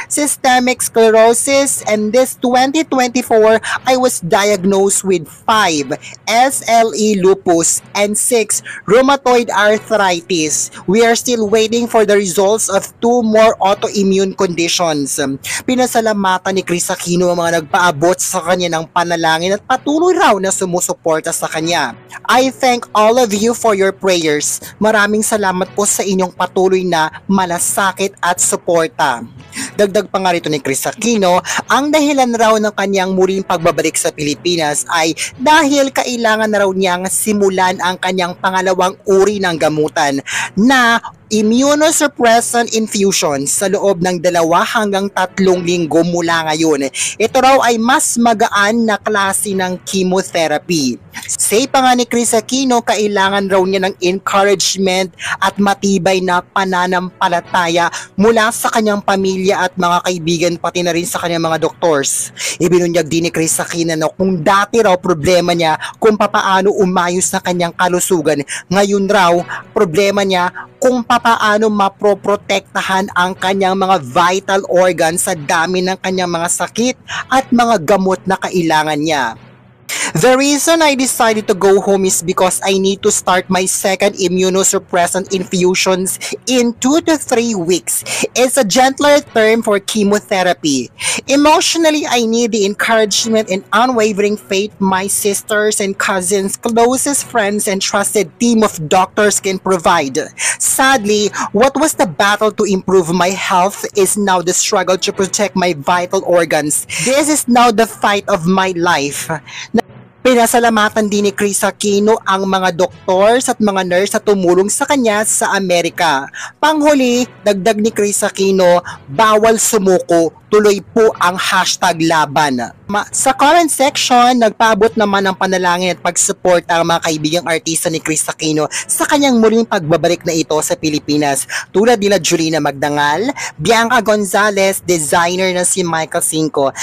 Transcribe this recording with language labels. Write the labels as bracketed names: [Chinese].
[English] Systemic sclerosis, and this 2024, I was diagnosed with 5. SLE lupus, and 6. Rheumatoid arthritis. We are still waiting for the results of 2 more autoimmune conditions. [Filipino] Pinasalamatan ni Kris Aquino ang mga nagpaabot sa kanya ng panalangin at patuloy raw na sumusuporta sa kanya. [English] I thank all of you for your prayers. [Filipino] Maraming salamat po sa inyong patuloy na malasakit at suporta. Dagdag pa nga rito ni Kris Aquino, ang dahilan raw ng kanyang muling pagbabalik sa Pilipinas ay dahil kailangan na raw niyang simulan ang kanyang pangalawang uri ng gamutan na immunosuppressant infusion sa loob ng 2 hanggang 3 linggo mula ngayon. Ito raw ay mas magaan na klase ng chemotherapy. Say pa nga ni Kris Aquino, kailangan raw niya ng encouragement at matibay na pananampalataya mula sa kanyang pamilya at mga kaibigan, pati na rin sa kanyang mga doktors. Ibinunyag din ni Kris Aquino na kung dati raw problema niya kung papaano umayos na kanyang kalusugan, ngayon raw problema niya kung papaano maproprotektahan ang kanyang mga vital organs sa dami ng kanyang mga sakit at mga gamot na kailangan niya. [English] The reason I decided to go home is because I need to start my second immunosuppressant infusions in 2 to 3 weeks. It's a gentler term for chemotherapy. Emotionally, I need the encouragement and unwavering faith my sisters and cousins, closest friends, and trusted team of doctors can provide. Sadly, what was the battle to improve my health is now the struggle to protect my vital organs. This is now the fight of my life. [Filipino] Pinasalamatan din ni Kris Aquino ang mga doctors at mga nurse na tumulong sa kanya sa Amerika. Panghuli, dagdag ni Kris Aquino, bawal sumuko, tuloy po ang #laban. Sa comment section, nagpaabot naman ng panalangin at pag-support ang mga kaibigang artista ni Kris Aquino sa kanyang muling pagbabalik na ito sa Pilipinas, tulad nila Julina Magdangal, Bianca Gonzalez, designer na si Michael Cinco.